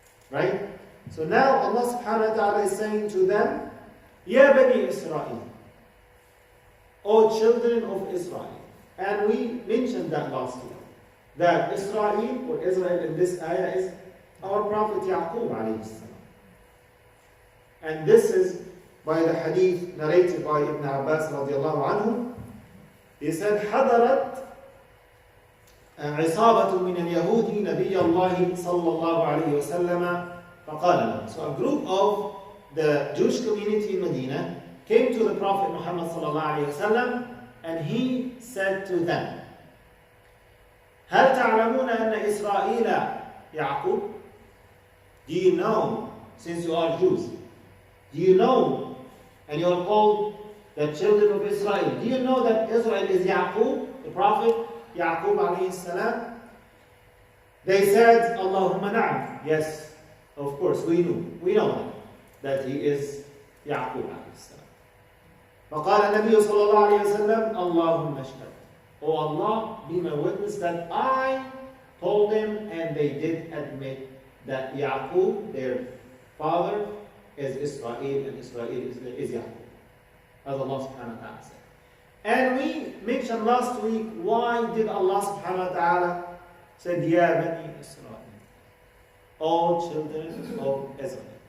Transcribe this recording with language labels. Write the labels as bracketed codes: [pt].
[en] Right? So now Allah subhanahu wa ta'ala is saying to them, Ya Bani Israel, O children of Israel. And we mentioned that last year, that Israel, or Israel in this ayah, is our Prophet Yaqub alayhi salam. And this is by the hadith narrated by Ibn Abbas radiallahu anhu. [ar] He said, حضرت عصابة من اليهود نبي الله صلى الله عليه وسلم فقال لهم. [en] So a group of the Jewish community in Medina came to the Prophet Muhammad صلى الله عليه وسلم, and he said to them, [ar] هل تعلمون أن إسرائيل يعقوب? [en] Do you know, since you are Jews, do you know, and you are called the children of Israel, do you know that Israel is Yaqub, the Prophet Yaqub alayhi salam? They said, [ar] Allahumma na'am. [en] Yes, of course, we know that he is Yaqub alayhi salam. [ar] فقال النبي صلى الله عليه وسلم اللهم اشهد. [en] Oh Allah, be my witness that I told them and they did admit that Yaqub, their father, is Israel, and Israel is Yaqub, as Allah subhanahu wa ta'ala said. And we mentioned last week, why did Allah subhanahu wa ta'ala say, Ya Bani Israel, all children of Israel?